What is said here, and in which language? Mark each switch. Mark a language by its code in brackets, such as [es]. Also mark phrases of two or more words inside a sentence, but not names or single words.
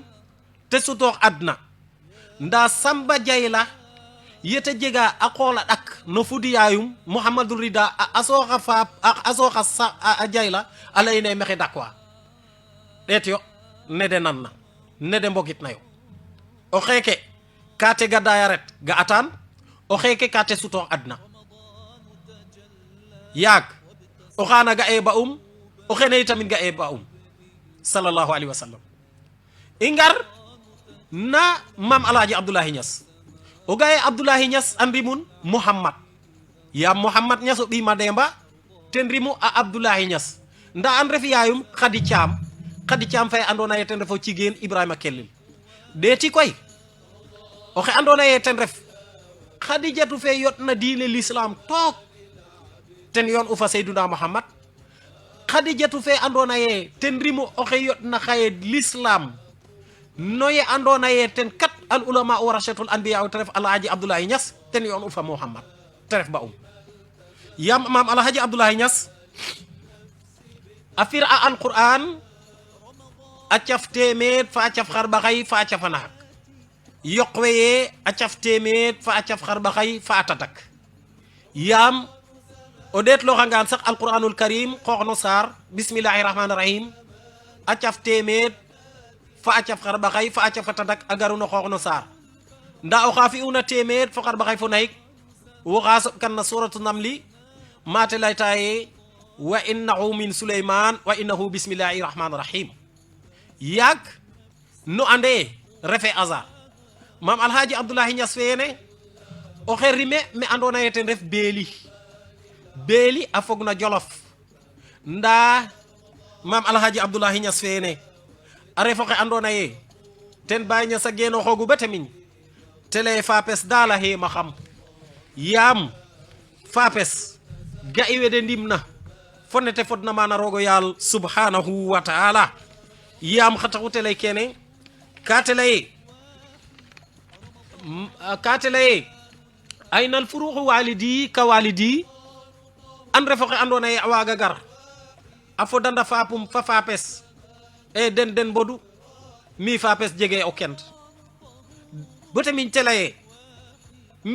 [srr] te sutoox adna nda Samba Diayla yete jega a qool a ɗak no fudiyayum Mouhamadou Rida a sooxa faap a sooxa a Diayla a leyine mexe dakwa ɗeet yo ne de nan na ne de mbogit nayo o xeeke ka te gadaya ret ga atan o xeeke ka te sutoox adna yaag o xana ga e ba'um o xene tamit ga e ba [ar] sallallahu alaihi wasallam [srr] ingar na mam alhaji Abdoulaye Niass o ga e Abdoulaye Niass andrimun Muhammad ya Muhammad Niass o bi Mademba ten rimu a Abdoulaye Niass nda an ref yaayum Khady Thiam fay andona ye ten refo cigeen Ibrahima Kellil deeti koy oxe andona ye ten ref Khadijatu fe yotna diine l'islam took ten yon ufa Seyduna Muhammad Khadijatu fe andona ye ten rimu oxe yotna xaye l'islam noye andona ye ten kat [ar] al ulama warasatul anbiya [srr] te ref alhaji Abdoulaye Niass ten yon ufa Muhammad te ref ba yam mam alhaji Abdoulaye Niass a fir a alquran a caf teemeet fa a caf xarɓaxay fa a cafa naxak yoqweye a caf teemeet fa a caf xarɓaxay fa a tadak yaam o ɗeetloxangaan sax [ar] alquranul karim [srr] xooxno saar [ar] bismillahi rahmani [srr] rahim a caf teemeet fa a caf xarɓaxay fa a cafa tadak a garu no xooxno saar nda oxa fi'una teemeet fo xarɓaxay fo nayik woxa soɓkan na [ar] suratu namli [srr] mate layta ye [ar] wa innahu min suleyman wa innahu bismillahi rahmani rahim [srr] yaag no ande refe hasard mam alhaji Abdoulaye Niass fene o xe rime me andona ye ten ref beeli a fog na Jolof nda mam alhaji Abdoulaye Niass fene a refo xe andona ye ten Baye Niass a geno xoogu bata miñ tele fapes dala he ma xam yaam fapes ga i wede ndimna fonete fodna mana rogo yaal [ar] subhanahu wa ta'ala [srr] yam khataxu tele kene ka tele aynal furuxu walidi ka walidi an refo xe andona ye a waga gar a fodanda fapum fa fapes e den bodu mi fapes jege o kent bote min tele mi